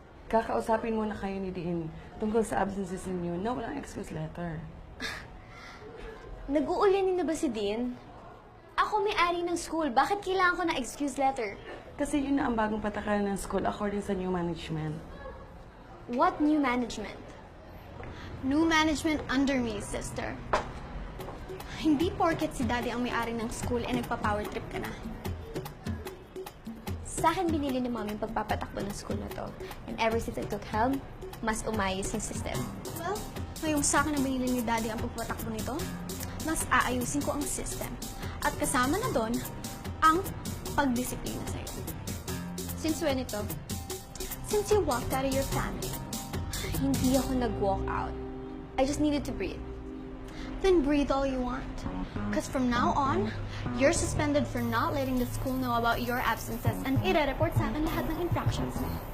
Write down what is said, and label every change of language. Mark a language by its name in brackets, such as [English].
[Filipino] Kakausapin muna kayo ni Dean tungkol sa absences ninyo na walang excuse letter. Nag-uulanin na ba si Dean? Ako may-ari ng school. Bakit kailangan ko ng excuse letter? Kasi yun na ang bagong patakaran ng school according sa new management. [English] What new management? New management under me, sister. [Filipino] Hindi porket si daddy ang may-ari ng school e nagpa-power trip ka na. Sa akin binili ni mami yung pagpapatakbo ng school na to. [English] And ever since I took helm, [Filipino] mas umayos yung system. Well, ngayong sa akin na binili ni daddy ang pagpapatakbo nito, mas aayusin ko ang system. At kasama na doon ang pagdisiplina sa'yo. [English] Since when ito? Since you walked out of your family, [Filipino] Hindi ako nag-walk out. [English] I just needed to breathe. then breathe all you want. Because from now on, you're suspended for not letting the school know about your absences and [Filipino] ire-report sa akin lahat ng infractions mo.